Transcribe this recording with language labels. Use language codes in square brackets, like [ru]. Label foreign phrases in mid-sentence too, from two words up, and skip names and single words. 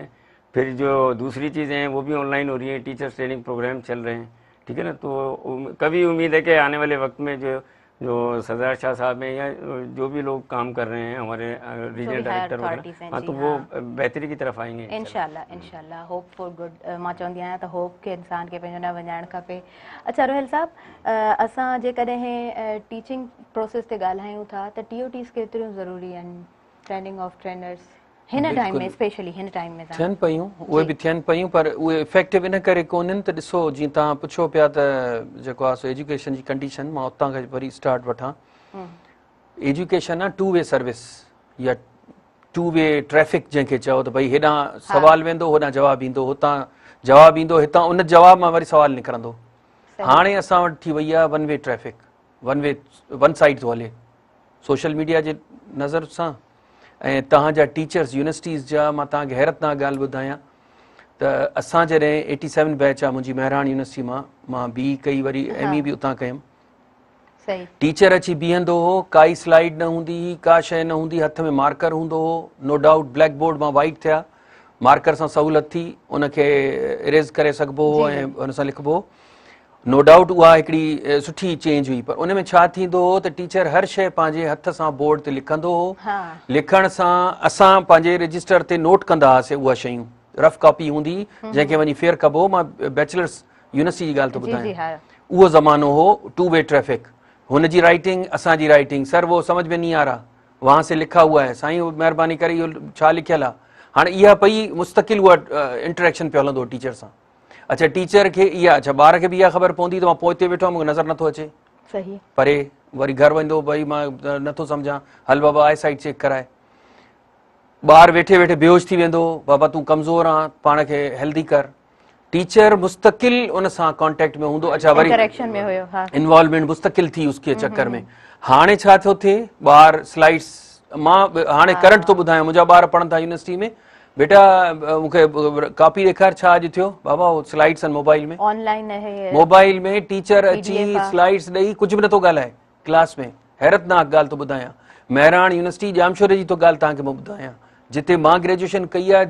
[ur] پھر جو دوسری چیزیں ہیں وہ بھی آن لائن ہو رہی ہیں, [en] teachers training program [ur] چل رہے ہیں، ٹھیک ہے نا. تو کبھی امید ہے کہ آنے والے وقت میں جو سردار شاہ صاحب ہیں یا جو بھی لوگ کام کر رہے ہیں ہمارے [en] regional director [ur] وغیرہ، ہاں، تو وہ بہتری کی طرف آئیں گے [sd] इंशाल्लाह [en] hope for good. [sd] मां चवंदी आहियां त होप के इंसान के पंहिंजो न वञाइणु खपे। अच्छा रोहेल साहब, असां जेकॾहिं [en] teaching process [sd] ते ॻाल्हायूं था त TOTs केतिरियूं ज़रूरी आहिनि, [en] training of trainers [sd] हिन टाइम में, स्पेशली हिन टाइम में थियनि पयूं, उहे बि थियनि पयूं, पर उहे इफेक्टिव इन करे कोन्हनि त ॾिसो, जीअं तव्हां पुछो पिया त जेको आहे एजुकेशन जी कंडीशन, मां उतां खां वरी स्टार्ट वठां। एजुकेशन आहे [en] two way service [sd] या [en] two way traffic, [sd] जंहिंखे चओ त भई हेॾां सवाल वेंदो, होॾां जवाबु ईंदो, हुतां जवाबु ईंदो, हितां उन जवाब मां वरी सवाल निकिरंदो। हाणे असां वटि थी वई आहे [en] one way traffic, one side [sd] थो हले [en] social media [sd] जे नज़र सां। ऐं तव्हांजा [en] teachers universities [sd] जा, मां तव्हांखे हैरत नाक ॻाल्हि ॿुधायां त असां जॾहिं 87 बैच आहे मुंहिंजी महिराण यूनिवर्सिटी मां बी कई, वरी ME बि उतां कयुमि। टीचर अची बीहंदो हो, काई स्लाइड न हूंदी हुई, का शइ न हूंदी, हथ में मार्कर हूंदो हो, [en] no doubt black board [sd] मां वाइट थिया, मार्कर सां सहूलियत थी, उनखे इरेज़ करे सघिबो हो ऐं हुन सां लिखिबो हो। [en] no doubt [sd] उहा हिकिड़ी सुठी चेंज हुई, पर उन में छा थींदो हो त टीचर हर शइ पंहिंजे हथ सां बोर्ड ते लिखंदो हो। लिखण सां असां पंहिंजे रजिस्टर ते नोट कंदा हुआसीं उहा शयूं, [en] rough copy [sd] हूंदी जंहिंखे वञी फेयर कबो। मां [en] bachelors university [sd] जी ॻाल्हि थो ॿुधायां, उहो ज़मानो हो [en] two way traffic, [sd] हुनजी राइटिंग असांजी राइटिंग, [ur] سر وہ سمجھ میں نہیں آ رہا، وہاں سے لکھا ہوا ہے, [sd] साईं महिरबानी करे इहो छा लिखियल आहे। हाणे इहा पई मुस्तक़िल उहा इंटरेक्शन पियो हलंदो टीचर सां। अच्छा टीचर खे इहा अच्छा ॿार खे बि इहा ख़बर पवंदी त मां पोइ हिते वेठो आहियां मूंखे नज़र नथो अचे सही परे वरी घर वेंदो भई मां नथो सम्झां हल बाबा [en] eye sight check [sd] कराए ॿार वेठे वेठे बेहोश थी वेंदो बाबा तूं कमज़ोर आहीं पाण खे हेल्दी कर टीचर मुस्तकिल उन सां कॉन्टेक्ट में हूंदो अच्छा वरी इंटरेक्शन में हुयो हा इन्वॉल्वमेंट मुस्तकिल थी [ur] اس کے چکر میں [sd] हाणे छा थो थिए ॿार स्लाइड्स मां हाणे करंट थो ॿुधायां मुंहिंजा ॿार पढ़नि था यूनिवर्सिटी में बेटा मूंखे कॉपी ॾेखार छा अॼु थियो बाबा स्लाइड्स आहिनि मोबाइल में ऑनलाइन आहे मोबाइल में टीचर अची स्लाइड्स ॾेई कुझु बि नथो ॻाल्हाए क्लास में हैरतनाक ॻाल्हि थो ॿुधायां महिराण यूनिवर्सिटी जामशोरे जी थो ॻाल्हि तव्हांखे मां ॿुधायां जिते मां ग्रेजुएशन कई आहे